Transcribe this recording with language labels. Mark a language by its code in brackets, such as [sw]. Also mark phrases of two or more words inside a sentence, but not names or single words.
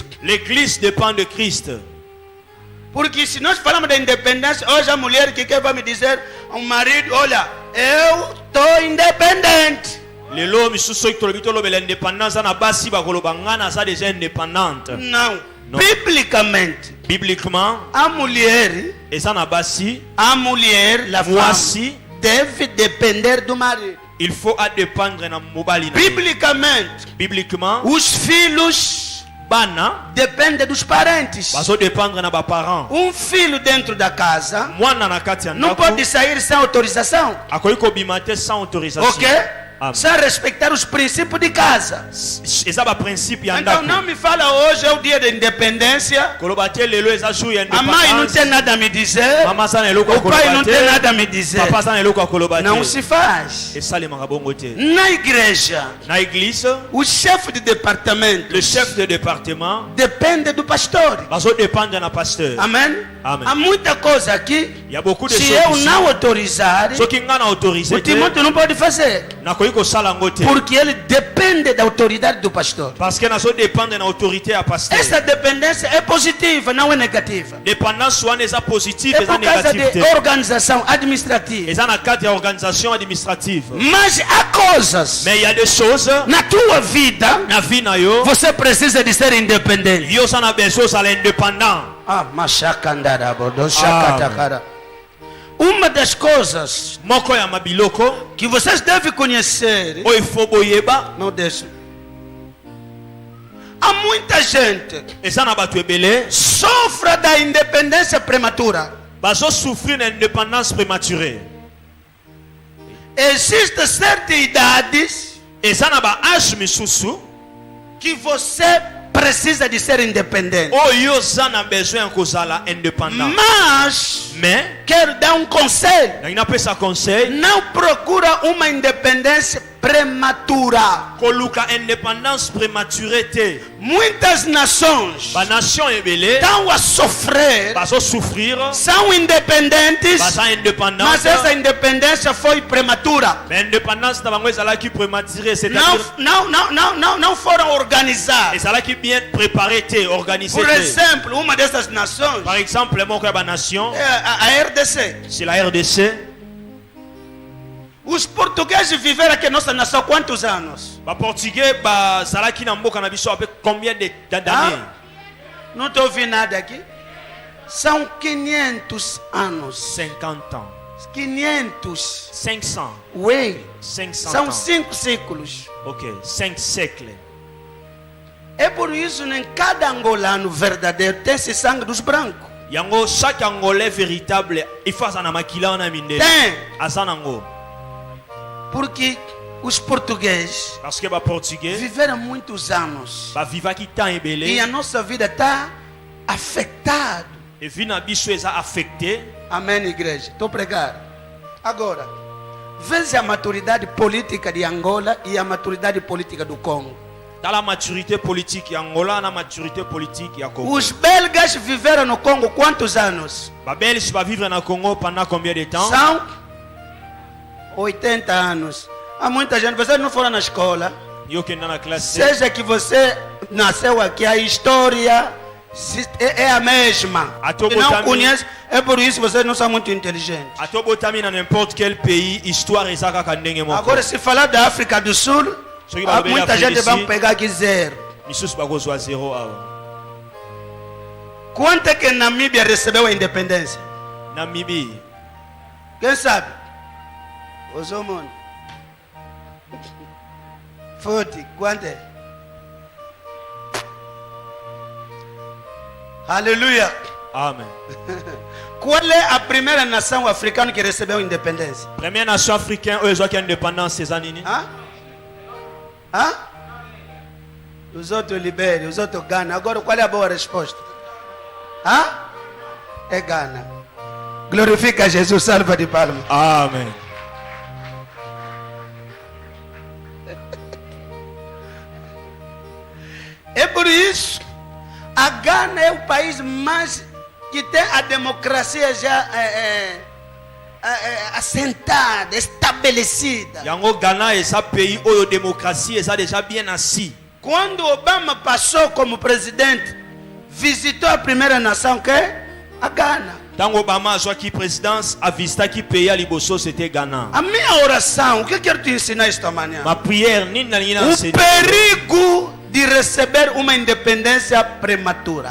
[fr] L'église dépend de Christ. [pt] Porque se nós falamos da independência, hoje a mulher que vai me dizer ao marido, olha, eu estou independente. [ln] Lelo misusu ki tolobi tolobe l'indépendance na basi ba koloba ngana za [fr] déjà indépendante. [pt] Não. Não. Biblicamente, [fr] Bibliquement, [pt] a mulher, [ln] eza na basi, [fr] la femme, [ln] mwasi, [pt] deve depender do marido. [fr] il faut dépendre [ln] na mobali na ye. [pt] Biblicamente, [fr] Bibliquement, [pt] os filhos [ln] bana [pt] dependem dos parentes. [ln] bazo dépendre na ba parents. [pt] Filho dentro da casa [ln] Mwana na kati ya [pt] não [ln] ndako [pt] pode sair sem autorização. [ln] akoki kobima te [fr] sans autorisation. [pt] Ok? [ln] Amen. [pt] Sem respeitar os princípios de casa. [ln] Eza ba principe ya [pt] Então [ln] ndako. [pt] não me fala hoje é o dia da independência. [ln] Koloba te lelo eza jour ya [pt] A mãe não tem [ln] indépendance. [pt] nada a me dizer. [ln] Mama sana eloko [pt] O pai não [ln] akoloba [pt] tem nada a [ln] te. [pt] me dizer. [ln] Papa sana eloko akoloba [pt] Não [ln] te. [pt] se faz. [ln] Esalemaka bongo te. [pt] Na igreja, [ln] Na église, [pt] o chefe de departamento [fr] le chef de département [pt] depende do pastor. [ln] bazo dépendre na pasteur. [pt] Amém? [ln] Amen. [pt] Há muita coisa aqui. [fr] Il y a beaucoup de [pt] Se [fr] choses [pt] eu [fr] ici. [pt] não autorizar, [ln] Soki nga na autorisé [pt] o [ln] te, [pt] Timóteo não pode fazer. [ln] nakoki kosala yango te. [pt] Porque ele depende da autoridade do pastor. [fr] Parce que [ln] nazo dépendre na autorité ya pasteur. [pt] Essa dependência é positiva, não é negativa. [ln] Dépendance wana eza positive, [pt] É [ln] eza [pt] por causa [ln] négative [pt] de [ln] te. [pt] organização administrativa. [ln] Eza na cadre ya [fr] organisation administrative. [pt] Mas há coisas [fr] Mais il y a des choses [pt] na tua vida, [ln] na vie na yo, [pt] você precisa de ser independente. [ln] yo sana besoin ozala indépendant. Ah, machacandara, bodo, chacatakara. [pt] Uma das coisas [ln] Moko ya mabiloko [pt] que vocês devem conhecer, [ln] oyo ifo boyeba, [pt] não deixe. Há muita gente [ln] eza na bato ebele [pt] sofre da independência prematura. [ln] bazosouffrir na [fr] indépendance prématurée. [pt] Existem certas idades [ln] Eza na ba âge misusu [pt] que você precisa de ser independente. [ln] oyo zana besoin kozala indépendant. [pt] Mas [fr] Mais [pt] quero dar um conselho. [ln] na pesa conseil [pt] Não procura uma independência prematura. [ln] koluka [fr] indépendance prématurée [ln] te. [pt] Muitas nações [ln] Ba nation ebele [pt] estão a sofrer, [ln] bazo souffrir [pt] são independentes, [ln] baza [pt] mas [ln] indépendance. [pt] essa independência foi prematura. [fr] Mais indépendance [ln] na bango ezalaki prématurée, [fr] c'est-à-dire [pt] Não foram organizadas. [ln] ezalaki [fr] bien préparé [ln] te, organisé [pt] Por [ln] te. [pt] exemplo, uma dessas nações [fr] Par exemple, moko ya ba nation, [pt] é a RDC. [fr] c'est la RDC. [pt] Os portugueses viveram aqui em nossa nação quantos anos? [ln] Ba portugais bazalaki na mboka na biso [fr] avec combien d'années? [pt] Não estou ouvindo nada aqui. São 500 anos. [fr] 50 ans. [pt] 500. [fr] 500. [pt] Ué, [fr] 500 [pt] são [fr] ans. [pt] 5 séculos. [fr] Ok, 5 siècles. [pt] É por isso que em cada angolano verdadeiro tem esse sangue dos brancos. [ln] Yango [fr] chaque angolais véritable, il faut [ln] azana makila na mindele. [pt] Tem. [ln] Azanango. [pt] Porque os portugueses [fr] Parce que [ln] ba portugais [pt] viveram muitos anos. [ln] ba vivaki temps [pt] E [ln] ebele [pt] a nossa vida está afetada. [ln] et vi na biso eza affecté. [pt] Amém, igreja? Estou pregando. Agora, veja a maturidade política de Angola e a maturidade política do Congo. [fr] Dans la maturité politique [ln] ya Angola na [fr] maturité politique [ln] ya Congo. [pt] Os belgas viveram no Congo quantos anos? [ln] Ba belge ba vivre na Congo [fr] pendant combien de temps? [pt] São 80 anos. Há muita gente, vocês não foram na escola. [ln] Yo kenda na classe. [pt] Seja que você nasceu aqui, a história é a mesma. A tua E não [ln] botami- [pt] conhece, é por isso que vocês não são muito inteligentes. [ln] Atobotami na [fr] n'importe quel pays, histoire [ln] eza kaka ndenge moko. [pt] Agora, se falar da África do Sul, [ln] Soki balobeli [pt] muita [ln] Afrique [pt] gente [ln] du Sud, [pt] vai pegar aqui zero. [ln] misusu bakozwa 0 awa. [pt] Quanto é que Namíbia recebeu a independência? [ln] Namibie, [pt] Quem sabe? Os homens. Forte, quanto é? Aleluia. [ln] amen. [pt] Qual é a primeira nação africana que recebeu independência? [fr] Première nation africaine [ln] oyo ezwaki indépendance eza nini? [pt] Hã? Hã? Os outros Libéria, os outros Gana. Agora, qual é a boa resposta? Hã? É Gana. Glorifica Jesus, salva de palmas. Amen. É por isso, a Gana é o país mais que tem a democracia já assentada, estabelecida. [ln] Yango Ghana eza pays oyo démocratie eza [fr] déjà bien assis. [pt] Quando Obama passou como presidente, visitou a primeira nação que é a Gana. [ln] Tango Obama azwaki présidence avisitaki pays ya liboso c'était Ghana. [pt] A minha oração, o que eu quero te ensinar esta manhã? [fr] Ma prière [ln] nini nalingi na [pt] O [fr] enseigner? [pt] perigo de receber uma independência prematura.